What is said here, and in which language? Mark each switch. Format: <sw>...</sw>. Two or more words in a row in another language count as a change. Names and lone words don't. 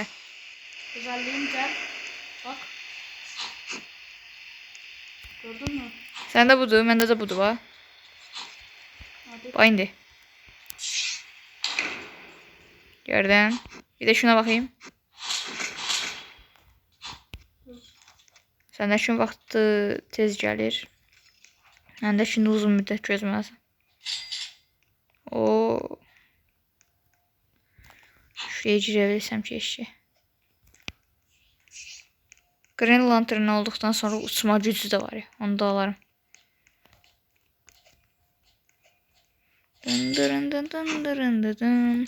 <tr>Özelliğim gel. Bak. Gördün mü? Sende budur, bende de budur var. Hadi. Bak indi. Gördüm. Bir de şuna bakayım.</tr> <az>Sende şu vaxtı tez gəlir. Məndə şimdi uzun müddət gözməz. O.</az> <tr>Şuraya girebilirsem keşke. Green Lantern olduktan sonra uçma gücü de var ya. Onu da alarım. Dın dırın dın dın dırın dın dın.</tr>